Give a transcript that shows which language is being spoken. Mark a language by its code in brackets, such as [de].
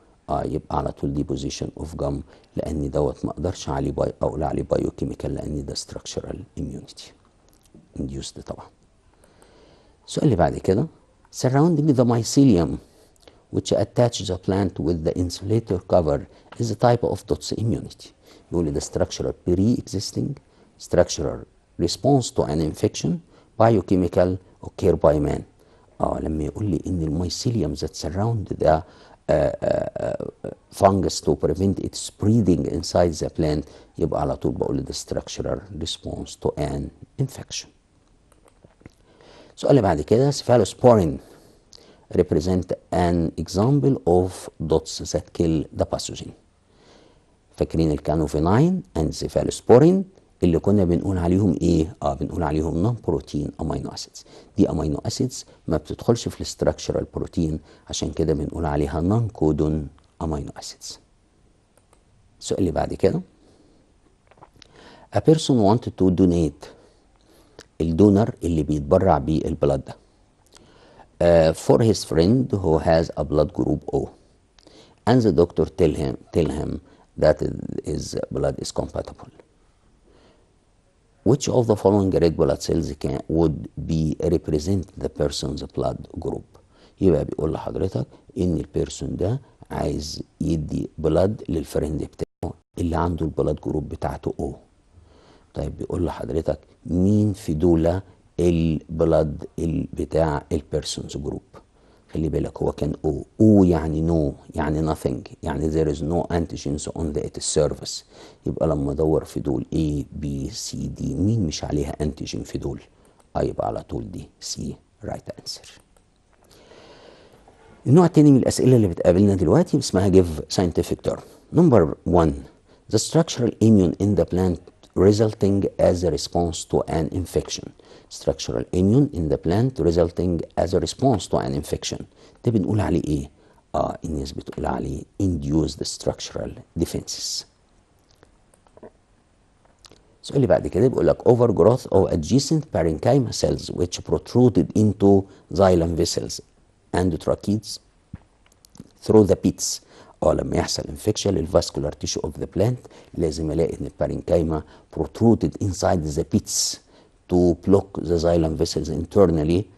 [ar] يبقى على طول deposition of gum لأن دوت ما أقدرش عليه أقول عليه biochemical لأن ده [en] structural immunity induced [ar] طبعا. السؤال اللي بعد كده [en] surrounding the mycelium which attach the plant with the insulator cover is a type of dots immunity. [ar] يقول لي [en] the structural pre-existing structural response to an infection biochemical occur by man. [ar] لما يقول لي ان الميسيليوم [en] that surround the fungus to prevent it spreading inside the plant [ar] يبقى على طول بقول [en] the structural response to an infection. [ar] السؤال اللي بعد كده [en] cephalosporin represent an example of dots that kill the pathogen. [ar] فاكرين الكانوفينين and cephalosporin اللي كنا بنقول عليهم ايه؟ بنقول عليهم نون بروتين امينو اسيدز. دي امينو اسيدز ما بتدخلش في الاستراكشرال بروتين، عشان كده بنقول عليها نون كودون امينو اسيدز. السؤال اللي بعد كده [en] a person wanted to donate [ar] الدونر اللي بيتبرع بالبلد ده [en] for his friend who has a blood group O and the doctor tell him that his blood is compatible. Which of the following red blood cells would be represent the person's blood group؟ [ar] يبقى بيقول لحضرتك ان البيرسون ده عايز يدي بلاد للفريند بتاعه اللي عنده البلاد جروب بتاعته O. طيب بيقول لحضرتك مين في دول البلاد بتاع البيرسونز جروب؟ خلي بالك هو كان O يعني no يعني nothing يعني [en] there is no antigens on the its surface. [ar] يبقى لما ادور في دول A B C D مين مش عليها انتيجين في دول؟ يبقى على طول دي C right answer. النوع التاني من الأسئلة اللي بتقابلنا دلوقتي اسمها [en] give scientific term. Number 1 the structural immune in the plant resulting as a response to an infection. Structural immune in the plant resulting as a response to an infection. [ar] ده بنقول عليه ايه؟ الناس بتقول عليه [en] induced structural defenses. [ar] السؤال اللي بعد كده بيقول لك [en] overgrowth of adjacent parenchyma cells which protruded into xylem vessels and tracheids through the pits. [ar] لما يحصل انفكشن للفاسكولار تيشو اوف ذا بلانت لازم الاقي ان البارينكايما [en] protruded inside the pits to block the xylem vessels internally.